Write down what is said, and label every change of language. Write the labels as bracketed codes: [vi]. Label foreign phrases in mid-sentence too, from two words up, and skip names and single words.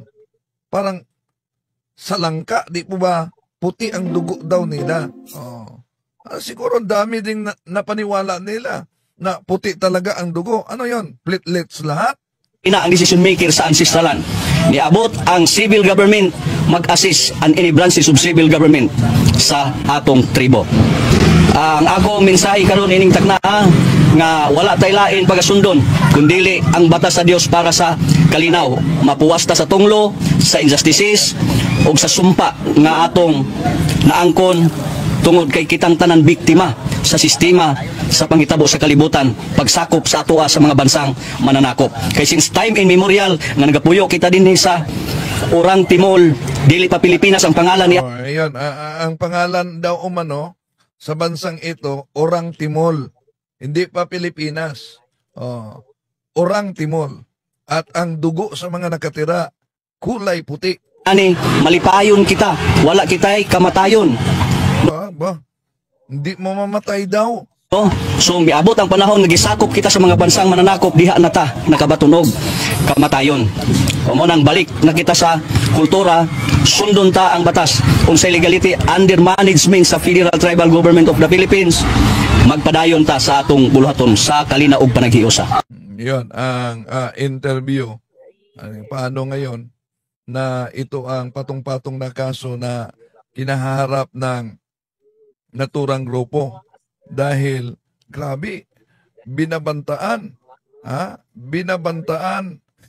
[tl] Parang salangka, di po ba? Puti ang dugo daw nila. Siguro dami ding napaniwala nila na puti talaga ang dugo. Ano yon? Platelets lahat? [ceb] Ina ang decision maker sa ancestral land. Niabot ang [en] civil government [ceb] mag-assist an [en] any branches of civil government [ceb] sa atong tribo. Ang akong mensahe karon ining takna nga wala tay lain pagasundon kundili ang batas sa Dios para sa kalinaw, mapuwas ta sa tunglo, sa injustices ug sa sumpa nga atong naangkon tungod kay kitang tanan biktima sa sistema sa panghitabo sa kalibutan, pagsakop sa atoa sa mga bansang mananakop. Kay [en] since time immemorial [ceb] nga nagapuyo kita dinhi sa Orang Timol, dili pa Pilipinas ang pangalan niya. [tl] Ayun, ang pangalan daw umano sa bansang ito, Orang Timol. Hindi pa Pilipinas. Orang Timol. At ang dugo sa mga nakatira, kulay puti. [ceb] Ani, malipayon kita. Wala kita'y kamatayon. [tl] Hindi mo mamatay daw. [ceb] So, miabot ang panahon, nagisakop kita sa mga bansang mananakop, diha na ta, nakabatunog, kamatayon. O mo nang balik na kita sa kultura, sundon ta ang batas. Unsay legality [en] under management [ceb] sa Federal Tribal Government of the Philippines, magpadayon ta sa atong buluhaton sa kalina ug panaghiusa. [tl] Yun, ang interview. Paano ngayon na ito ang patong-patong na kaso na kinaharap ng naturang grupo. Dahil, grabe, binabantaan. Binabantaan.